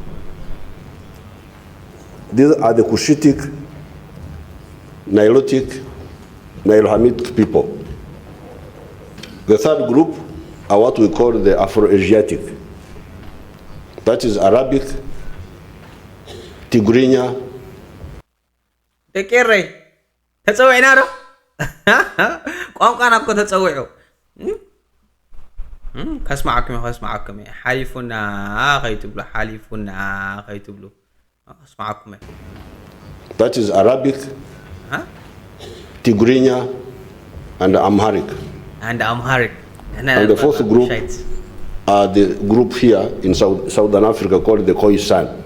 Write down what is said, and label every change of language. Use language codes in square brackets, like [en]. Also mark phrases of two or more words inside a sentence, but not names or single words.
[en] These are the Cushitic, Nilotic, Nilo-Hamitic people. The third group are what we call the Afro-Asiatic. That is Arabic, Tigrinya. [ti] Dekere, ተጸውዕና ዶ ቋንቋና እኮ ተጸውዑ ከስማዓኩም ሓሊፉና ኸይትብሉ اسمعكم. [en] That is Arabic, Tigrinya, and Amharic. And the fourth group are the group here in Southern Africa called the Khoisan.